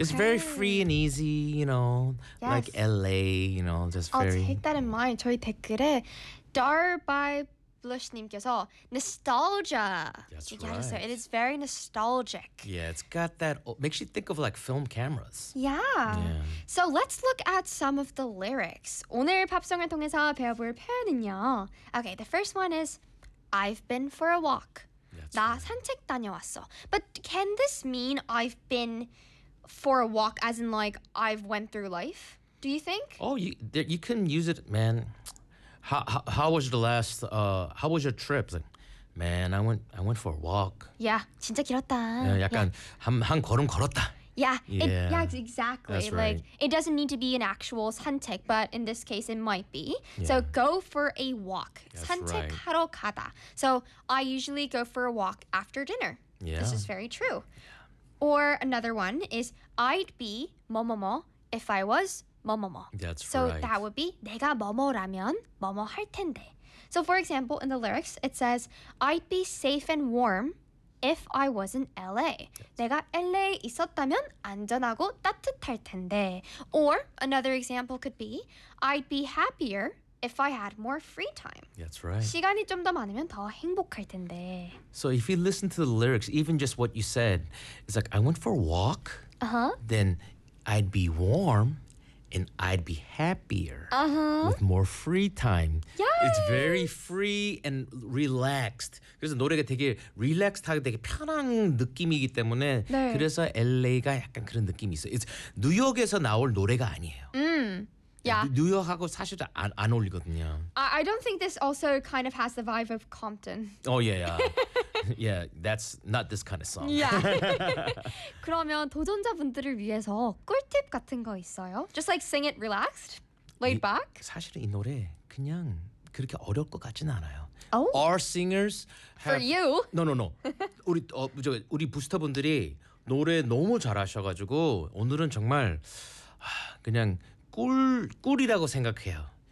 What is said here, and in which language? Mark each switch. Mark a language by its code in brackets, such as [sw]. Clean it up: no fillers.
[en] Just very free and easy, you know, like LA, you know, just I'll take that in mind. [ko] 저희 댓글에 [en] Dar by Blush [ko] 님께서 [en] nostalgia. That's right. It is very nostalgic. Yeah, it's got that, makes you think of like film cameras. Yeah. So let's look at some of the lyrics. 오늘 팝송을 통해서 배워볼 표현은요. Okay, the first one is, I've been for a walk. That's [ko] 나 산책 다녀왔어. [en] But can this mean I've been for a walk as in like I've went through life? Do you think? Oh, you can use it, man. How was the last, how was your trip? Like, man, I went for a walk. [ko] Yeah, 진짜 길었다. 약간 한 걸음 걸었다. [en] Yeah, exactly. That's like, right. It doesn't need to be an actual 산책, but in this case, it might be. Yeah. So go for a walk. That's [ko] 산책하러 [en] right. 가다. So I usually go for a walk after dinner. Yeah. This is very true. Or another one is, I'd be 뭐뭐뭐 if I was 뭐뭐뭐. That's so right. So that would be [ko] 내가 뭐뭐라면 뭐뭐 할 텐데. [en] So for example, in the lyrics, it says, I'd be safe and warm if I was in LA. Yes. [ko] 내가 LA 있었다면 안전하고 따뜻할 텐데. [en] Or another example could be, I'd be happier if I had more free time. That's right. [ko] 시간이 좀 더 많으면 더 행복할 텐데. [en] So if you listen to the lyrics, even just what you said, it's like, I went for a walk, then I'd be warm, and I'd be happier with more free time. Yes. It's very free and relaxed. [ko] 그래서 노래가 되게 relaxed하게 되게 편한 느낌이기 때문에 네. 그래서 LA가 약간 그런 느낌이 있어요. It's 뉴욕에서 나올 노래가 아니에요. [en] Yeah. [ko] 뉴욕하고 사실 안 어울리거든요. [en] I don't think this also kind of has the vibe of Compton. Oh, yeah, yeah. Yeah, that's not this kind of song. Yeah. [ko] 그러면 도전자분들을 위해서 꿀팁 같은 거 있어요? [en] Just like sing it relaxed, laid back? [ko] 사실 이 노래 그냥 그렇게 어려울 것 같지는 않아요. [en] Oh? Our singers have... For you? No. [ko] 우리 부스터분들이 노래 너무 잘하셔가지고 오늘은 정말 그냥 꿀이라고 생각해요.